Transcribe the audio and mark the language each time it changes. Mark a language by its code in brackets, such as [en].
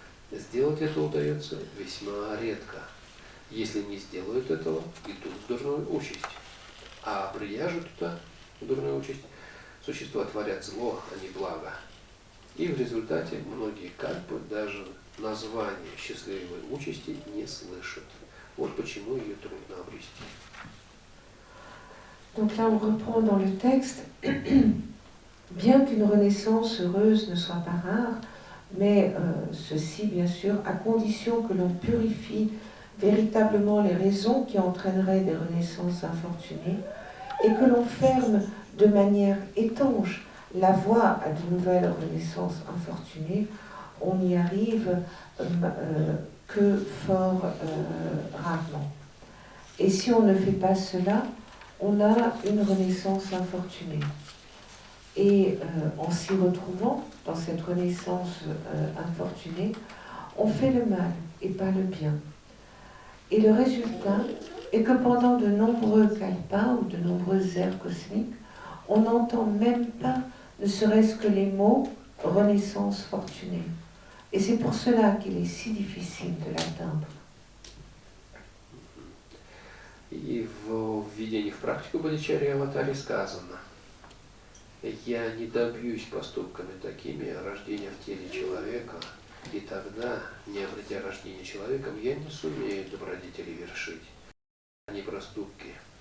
[ru] Сделать это удается весьма редко. Если не сделают этого, идут в дурную участь. А прияжут туда, в дурную участь, существа творят зло, а не благо. И в результате многие кальпы даже название счастливой участи не слышат. Вот почему ее трудно обрести. [fr] Donc là, on reprend dans le texte, bien qu'une renaissance heureuse ne soit pas rare, mais ceci, bien sûr, à condition que l'on purifie véritablement les raisons qui entraîneraient des renaissances infortunées et que l'on ferme de manière étanche la voie à de nouvelles renaissances infortunées, on n'y arrive que fort rarement. Et si on ne fait pas cela, on a une renaissance infortunée. Et en s'y retrouvant dans cette renaissance infortunée, on fait le mal et pas le bien. Et le résultat est que pendant de nombreux kalpas ou de nombreuses ères cosmiques, on n'entend même pas, ne serait-ce que les mots renaissance fortunée. Et c'est pour cela qu'il est si difficile de l'atteindre. [ru] И в введении в практику бодхичарьи аватаре сказано: я не добьюсь поступками такими рождения в теле человека, и тогда, не обретя рождения человеком, я не сумею добродетели вершить, а не проступки.